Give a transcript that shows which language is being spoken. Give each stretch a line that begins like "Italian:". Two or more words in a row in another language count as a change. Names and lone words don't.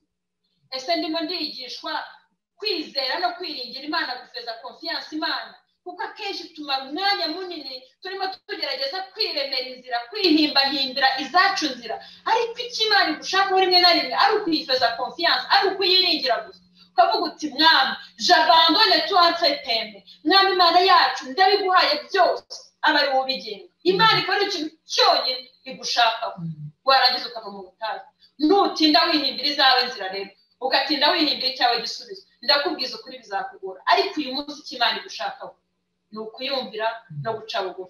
Kinyarwanda: Ese ndimo ndigishwa kwizera no kwiringira Imana, gufeza confiance Imana? Kuko akenshi tumara umwanya munini turimo tugerageza kwiremera inzira, kwihimbahimbira izacu nzira, ariko icyo Imana igushaka rimwe na rimwe ari ukuyifeza confiance, ari ukuyiringira gusa. Ukavuga uti mwami,
French: j'abandonne tout entre tes mains.
Kinyarwanda: Mwami Imana yacu ndabiguhaye byose, aba ari wowe ubigenga. Imana ikora ikintu cyonyine igushakaho, warangiza ukava mu butayu. Nutinda wihimbira izawe nzira rero, ugatinda wihimbira icyawe gisubizo, ndakubwiza ukuri bizakugora. Ariko uyu munsi icyo Imana igushakaho ni ukuyumvira no guca bugufi.